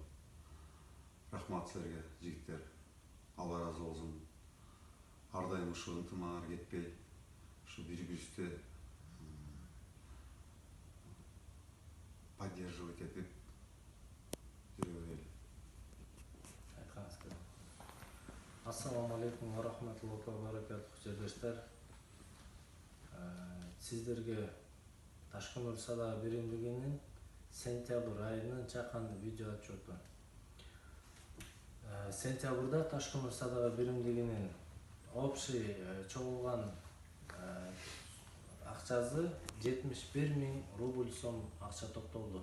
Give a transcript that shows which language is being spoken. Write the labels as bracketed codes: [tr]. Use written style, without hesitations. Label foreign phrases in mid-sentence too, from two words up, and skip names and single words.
[ky] Рахмат силерге, жигиттер. Алла разы болсун. Ар дайым ушу ынтымагыңар кетпей, ушу бири-бирибизди поддерживать этип жүрө берели. [ar] السلام عليكم ورحمة الله وبركاته [ky] жерлештер. Сиздерге Ташкөмүр садака биримдигинин сентябрь айынын чаканды видео отчету. Сентябрда Ташкөмүр садака биримдигинин общий чогулган акчасы 71 000 рубль сом акча топтолду.